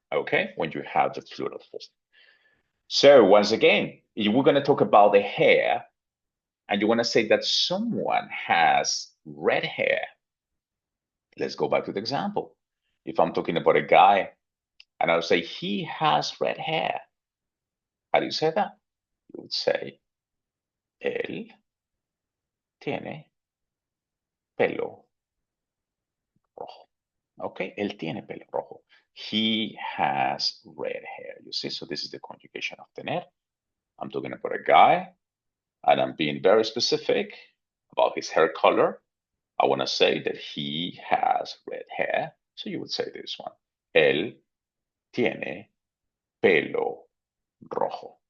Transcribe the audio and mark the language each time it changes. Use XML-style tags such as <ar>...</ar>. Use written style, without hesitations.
<en>Okay, when you have the plural form. So once again, we're going to talk about the hair, and you want to say that someone has red hair. Let's go back to the example. If I'm talking about a guy, and I'll say he has red hair. How do you say that? You would say</en> <es>él tiene pelo rojo.</es> <en>Okay,</en> <es>él tiene pelo rojo.</es> <en>He has red hair. You see, so this is the conjugation of tener. I'm talking about a guy, and I'm being very specific about his hair color. I want to say that he has red hair. So you would say this one.</en> <es>Él tiene pelo rojo.</es>